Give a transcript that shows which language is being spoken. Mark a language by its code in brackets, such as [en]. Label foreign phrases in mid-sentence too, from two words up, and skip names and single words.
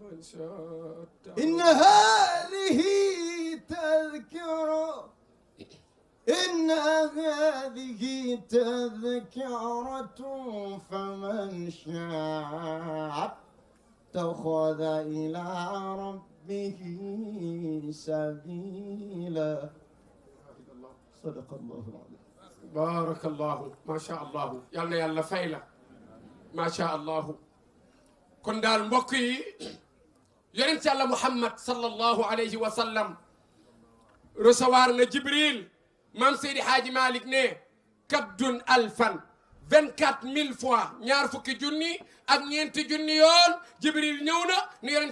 [ar] فمن شاء اتخذ إلى ربه سبيلا صدق الله العظيم بارك الله ما شاء الله [wo] yàlla fay la [ar] ما شاء الله [wo] kon daal mbokk yi yonent Yàlla Muhammad [ar] صلى الله عليه وسلم [wo] recevoir na Jibril Mam Seydi Hadji Malick ne kabdun alfan 24 000 fois ñaar fukki junni ak ñeenti junni yoon Jibril ñëw na ni yonent